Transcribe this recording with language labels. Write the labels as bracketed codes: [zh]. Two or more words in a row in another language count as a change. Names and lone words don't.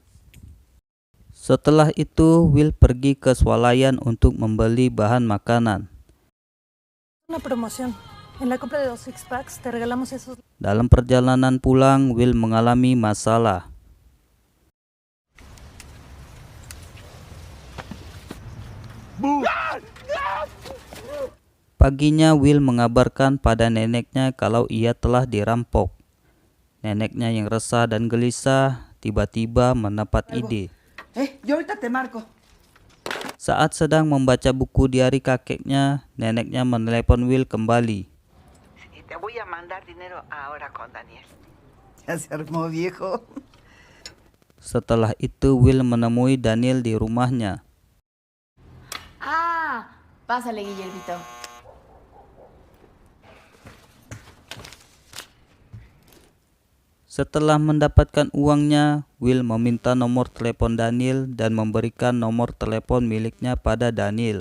[id] Setelah itu, Will pergi ke swalayan untuk membeli bahan makanan. [es] Una promoción. En la compra de 2 six-packs te regalamos esos. [id] Dalam perjalanan pulang, Will mengalami masalah. Paginya, Will mengabarkan pada neneknya kalau ia telah dirampok. Neneknya yang resah dan gelisah tiba-tiba mendapat ide. [es] Yo ahorita te marco. [id] Saat sedang membaca buku diari kakeknya, neneknya menelepon Will kembali. [es] Te voy a mandar dinero ahora con Daniel. Ya se armó, viejo. [id] Setelah itu, Will menemui Daniel di rumahnya. [es] Ah, pásale, Guillermito. [id] Setelah mendapatkan uangnya, Will meminta nomor telepon Daniel dan memberikan nomor telepon miliknya pada Daniel.